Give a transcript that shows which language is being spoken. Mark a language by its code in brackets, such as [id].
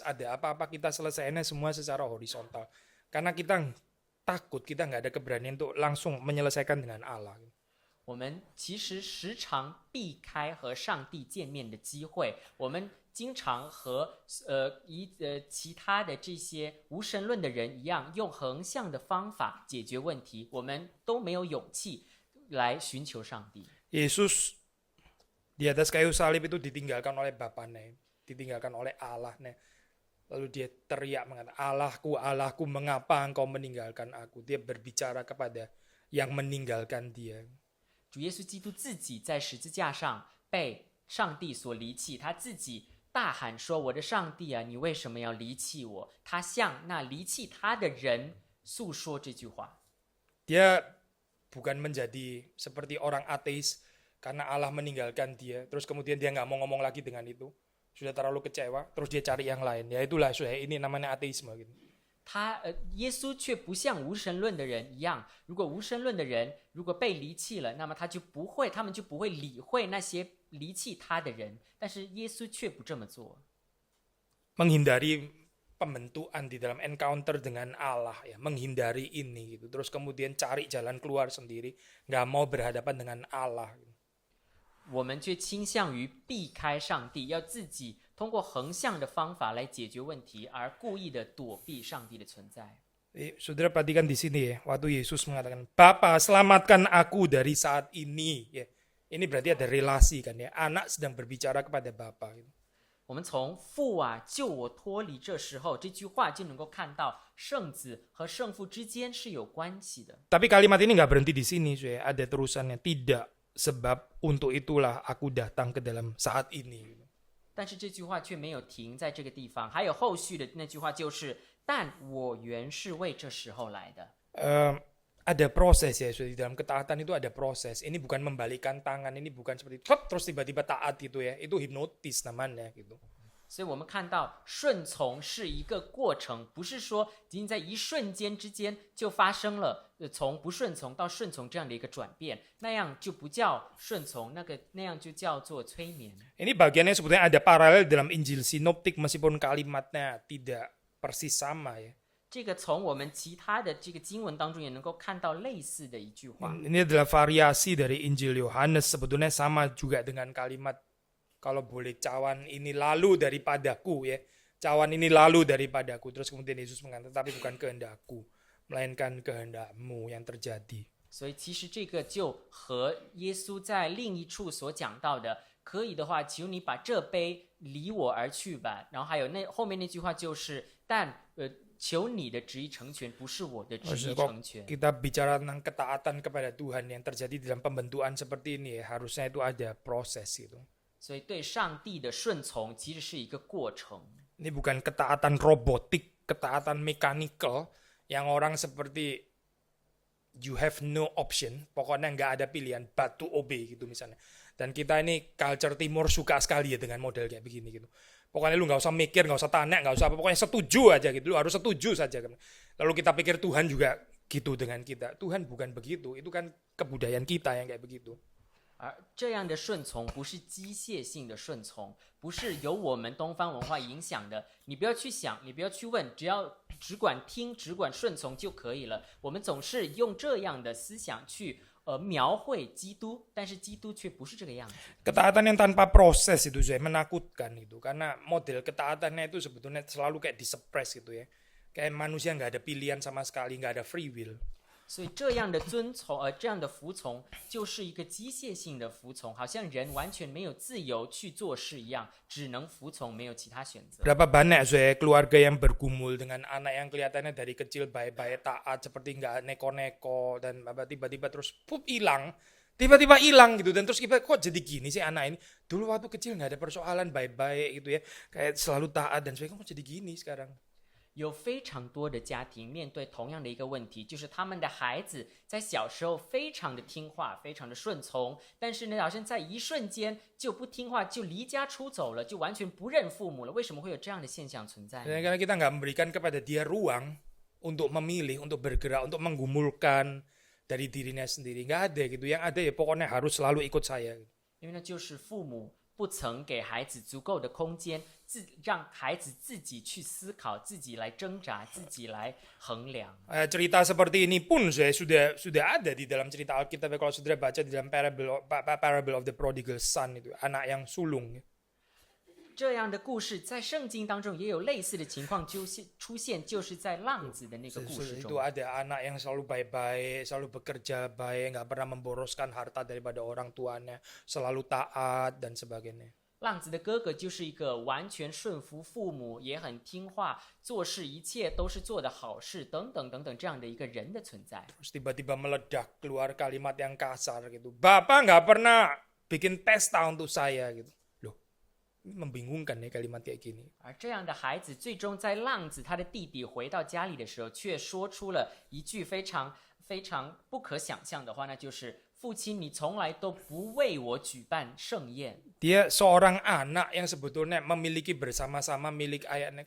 [id] Ada apa-apa kita selesainya semua secara horizontal. Karena kita takut, kita nggak ada keberanian untuk langsung menyelesaikan dengan Allah. [zh] 我们其实时常避开和上帝见面的机会，我们经常和其他的这些无神论的人一样，用横向的方法解决问题，我们都没有勇气来寻求上帝。 [id] Yesus di atas kayu salib itu ditinggalkan oleh Bapaknya, ditinggalkan oleh Allah-nya. Lalu dia teriak mengatakan, Allahku, Allahku, mengapa engkau meninggalkan aku? Dia berbicara kepada yang meninggalkan dia. [zh] 主耶稣基督自己在十字架上被上帝所离弃，他自己大喊说：“我的上帝啊，你为什么要离弃我？” 他向那离弃他的人诉说这句话。 [id] Dia bukan menjadi seperti orang ateis karena Allah meninggalkan dia, terus kemudian dia nggak mau ngomong lagi dengan itu, sudah terlalu kecewa, terus dia cari yang lain. Ya itulah ini namanya ateisme gitu. [zh] 耶稣却不像无神论的人一样，如果无神论的人如果被离弃了，那么他们就不会理会那些离弃他的人。但是耶稣却不这么做。 [id] Menghindari pembentukan di dalam encounter dengan Allah ya, menghindari ini gitu. Terus kemudian cari jalan keluar sendiri, nggak mau berhadapan dengan Allah. [zh] 我们却倾向于避开上帝，要自己通过横向的方法来解决问题，而故意的躲避上帝的存在。 [id] Saudara perhatikan di sini ya, waktu Yesus mengatakan, Bapa selamatkan aku dari saat ini. Ya, ini berarti ada relasi kan ya, anak sedang berbicara kepada Bapa. Gitu. [zh] 我们从父啊救我脱离这时候这句话就能够看到圣子和圣父之间是有关系的。 [id] Tapi kalimat ini nggak berhenti di sini, ya. Ada terusannya. Tidak, sebab untuk itulah aku datang ke dalam saat ini. [zh] 但是这句话却没有停在这个地方，还有后续的那句话就是但我原是为这时候来的。 [id] Ada proses ya, di dalam ketaatan itu ada proses. Ini bukan membalikkan tangan, ini bukan seperti terus tiba-tiba taat gitu ya. Itu hipnotis namanya gitu. [zh] 所以我们看到顺从是一个过程，不是说仅仅在一瞬间之间就发生了从不顺从到顺从这样的一个转变，那样就不叫顺从，那样就叫做催眠。 [id] Ini bagiannya sebetulnya ada paralel dalam Injil Sinoptik meskipun kalimatnya tidak persis sama ya. [zh] 这个从我们其他的这个经文当中也能够看到类似的一句话。 [id] Ini adalah variasi dari Injil Yohanes, sebetulnya sama juga dengan kalimat kalau boleh cawan ini lalu daripadaku ya. Cawan ini lalu daripadaku. Terus kemudian Yesus mengatakan, tapi bukan kehendakku, melainkan kehendakmu yang terjadi. [zh] 所以其实这个就和耶稣在另一处所讲到的，可以的话，求你把这杯离我而去吧。然后还有后面那句话就是，但求你的旨意成全，不是我的旨意成全。 [id] Kita bicara tentang ketaatan kepada Tuhan yang terjadi dalam pembentukan seperti ini ya, harusnya itu ada proses gitu. [zh] 所以对上帝的顺从其实是一个过程。 [id] Ini bukan ketaatan robotik, ketaatan mechanical yang orang seperti [en] you have no option, [id] pokoknya nggak ada pilihan [en] but to obey [id] gitu misalnya. Dan kita ini culture timur suka sekali ya dengan model kayak begini gitu. Pokoknya lu nggak usah mikir, nggak usah tanya, nggak usah apa, pokoknya setuju aja gitu. Lu harus setuju saja. Lalu kita pikir Tuhan juga gitu dengan kita. Tuhan bukan begitu. Itu kan kebudayaan kita yang kayak begitu. [zh] 而这样的顺从不是机械性的顺从，不是由我们东方文化影响的。你不要去想，你不要去问，只管听，只管顺从就可以了。我们总是用这样的思想去描绘基督，但是基督却不是这个样子。 [id] Ketaatan yang tanpa proses itu saya menakutkan itu, karena model ketaatannya itu sebetulnya selalu kayak disuppress gitu ya, kayak manusia nggak ada pilihan sama sekali, nggak ada free will. [zh] 所以这样的这样的服从，就是一个机械性的服从，好像人完全没有自由去做事一样，只能服从，没有其他选择。 [id] Berapa banyak saya keluarga yang bergumul dengan anak yang kelihatannya dari kecil baik-baik taat seperti nggak neko-neko dan tiba-tiba terus hilang. Tiba-tiba hilang gitu, dan terus kita kok jadi gini sih anak ini. Dulu waktu kecil nggak ada persoalan baik-baik gitu ya, kayak selalu taat dan sebagainya, kok jadi gini sekarang. [zh] 有非常多的家庭面对同样的一个问题，就是他们的孩子在小时候非常的听话，非常的顺从，但是呢，好像在一瞬间就不听话，就离家出走了，就完全不认父母了。为什么会有这样的现象存在呢？ [id] Karena kita nggak memberikan kepada dia ruang untuk memilih, untuk bergerak, untuk menggumulkan dari dirinya sendiri. Nggak ada gitu. Yang ada ya pokoknya harus selalu ikut saya. [zh] 因为呢，就是父母不曾给孩子足够的空间，让孩子自己去思考，自己来挣扎，自己来衡量。 [id] Cerita seperti ini pun saya sudah ada di dalam cerita Alkitab. Kalau saudara baca di dalam [en] parable of the prodigal son [id] itu, anak yang sulung. [zh] 这样的故事在圣经当中也有类似的情况出现，就是在浪子的那个故事 [id] Itu [zh] 中。 [id] ada anak yang selalu baik-baik, selalu bekerja baik, nggak pernah memboroskan harta daripada orang tuanya, selalu taat dan sebagainya. [zh] 浪子的哥哥就是一个完全顺服父母，也很听话，做事一切都是做的好事，等等等等这样的一个人的存在。 [id] Terus tiba-tiba meledak keluar kalimat yang kasar gitu. Bapak nggak pernah bikin pesta untuk saya gitu. Loh, ini membingungkan ya kalimat kayak gini. [zh] 而这样的孩子，最终在浪子他的弟弟回到家里的时候，却说出了一句非常不可想象的话，那就是父亲，你从来都不为我举办盛宴。 [id] Dia seorang anak yang sebetulnya memiliki bersama-sama milik ayahnya.